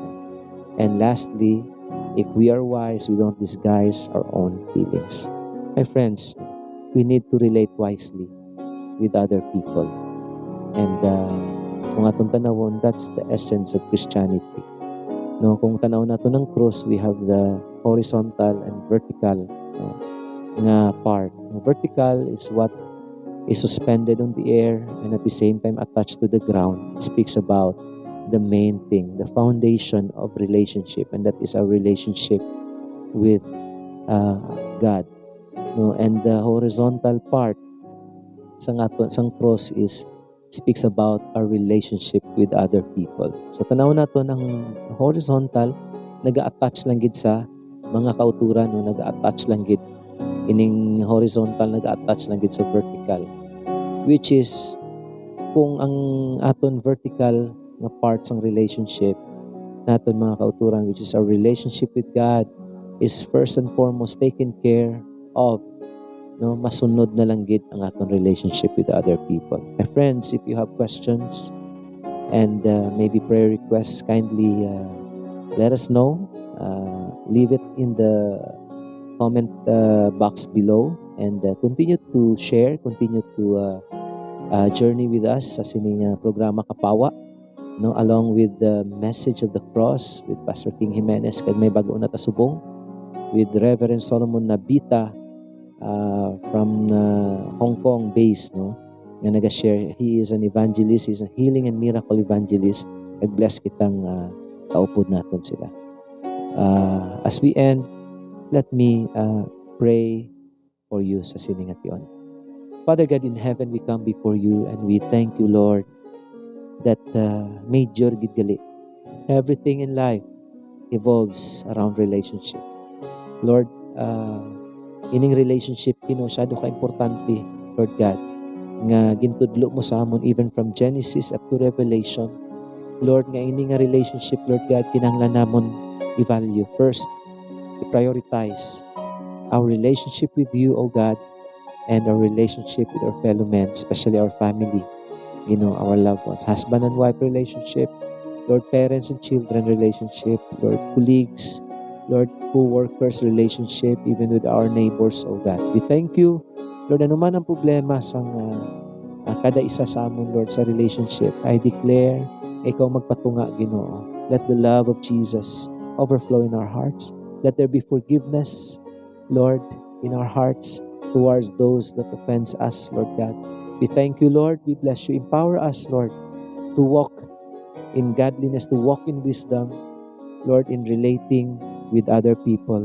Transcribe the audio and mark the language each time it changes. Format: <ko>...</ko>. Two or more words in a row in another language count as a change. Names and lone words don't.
<en>And lastly, if we are wise, we don't disguise our own feelings. My friends, we need to relate wisely with other people.</en> <hil>And kung atong tanawon,</hil> <en>that's the essence of Christianity.</en> <hil>No, kung tanaw nato ng</hil> <en>cross, we have the horizontal and vertical nga part. Vertical is what is suspended on the air and at the same time attached to the ground. It speaks about the main thing, the foundation of relationship, and that is our relationship with God. No, and the horizontal part sang cross speaks about our relationship with other people.</en> <hil>So tanaw nato ng horizontal naga-attach lang gid sa mga kauturan, no, naga-attach lang gid ining horizontal, naga-attach lang gid sa vertical,</hil> <en>which is</en> <hil>kung ang aton vertical nga parts ng relationship naton mga kauturan,</hil> <en>which is our relationship with God, is first and foremost taken care of,</en> <hil>no, masunod na lang gid ang aton</hil> <en>relationship with other people. My friends, if you have questions and maybe prayer requests, kindly let us know. Leave it in the comment box below, and continue to share, continue to journey with us</en> <hil>sa sining programa Kapawa,</hil> <en>no, along with the message of the cross with Pastor King Jimenez,</en> <hil>kag may bago na tasubong</hil> <en>with Reverend Solomon Nabita from Hong Kong based,</en> <hil>no, nga naga-share.</hil> <en>He is an evangelist, he's a healing and miracle evangelist.</en> <hil>Nag-bless kitang kaupod naton sila.</hil> <en>As we end, let me pray for you</en> <hil>sa siningat yon.</hil> <en>Father God in heaven, we come before you and we thank you, Lord, that</en> <hil>major gid gali.</hil> <en>Everything in life evolves around relationship. Lord,</en> <hil>ining relationship masyado ka importante, Lord God, nga gintudlo mo sa amon</hil> <en>even from Genesis up to Revelation. Lord,</en> <hil>nga ini nga relationship, Lord God, kinahanglan namon i-value</hil> <en>first, i-prioritize our relationship with you, O God, and our relationship with our fellow men, especially our family, our loved ones, husband and wife relationship, Lord, parents and children relationship, Lord, colleagues, Lord, co-workers relationship, even with our neighbors, O God. We thank you, Lord,</en> <hil>anuman ang problema sa kada isa sa amon, Lord, sa relationship,</hil> <en>I declare,</en> <hil>ikaw magpatunga, Ginoo.</hil> <en>Let the love of Jesus overflow in our hearts. Let there be forgiveness, Lord, in our hearts towards those that offend us, Lord God. We thank you, Lord. We bless you. Empower us, Lord, to walk in godliness, to walk in wisdom, Lord, in relating with other people.</en>